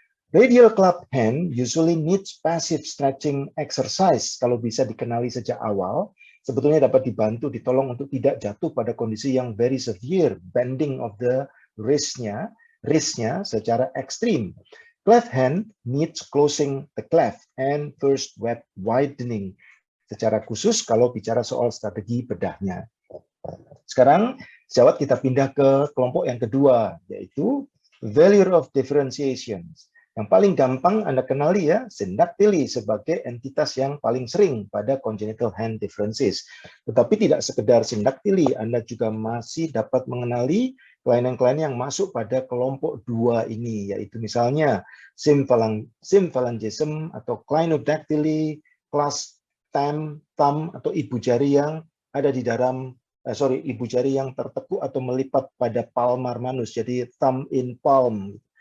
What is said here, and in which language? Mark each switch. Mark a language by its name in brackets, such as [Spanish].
[English] Radial cleft hand usually needs passive stretching exercise. [Indonesian] Kalau bisa dikenali sejak awal, sebetulnya dapat ditolong untuk tidak jatuh pada kondisi yang [English] very severe, bending of the wrist- [Indonesian] nya secara ekstrim. [English] Cleft hand needs closing the cleft and first widening. [Indonesian] Secara khusus kalau bicara soal strategi bedahnya. Sekarang, sejawat kita pindah ke kelompok yang kedua, yaitu value of differentiation. Yang paling gampang Anda kenali ya, syndactyly sebagai entitas yang paling sering pada congenital hand differences. Tetapi tidak sekedar syndactyly, Anda juga masih dapat mengenali kelainan-kelainan yang masuk pada kelompok 2 ini, yaitu misalnya symphalangism atau clinodactyly, class thumb atau ibu jari yang ada di dalam ibu jari yang tertekuk atau melipat pada palmar manus, jadi thumb in palm.